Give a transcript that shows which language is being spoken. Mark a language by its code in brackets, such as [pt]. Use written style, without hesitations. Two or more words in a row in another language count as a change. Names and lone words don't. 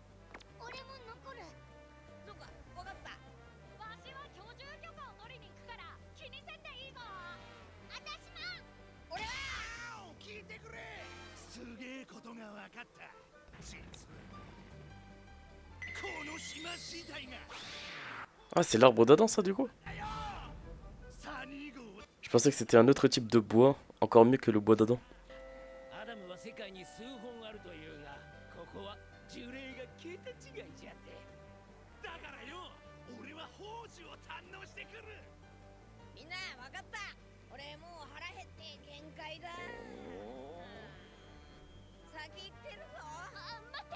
[ja] 俺も残る。そうか、わかった。わしは居住許可を取りに行くから気にせんでいいぞ。あたしも。俺は聞いてくれ。すげえことが分かった。実はこの島自体が [fr] Ah, c'est l'arbre d'Adam ça du coup? [ja] サニー号。 [fr] Je pensais que c'était un autre type de bois, encore mieux que le bois d'Adam. [ja] アダムは世界に数本あるというが、ここは樹齢が桁違いじゃって。だからよ、俺は宝珠を堪能してくる。みんなわかった。俺もう腹減って限界だ。先行ってるぞ。待って。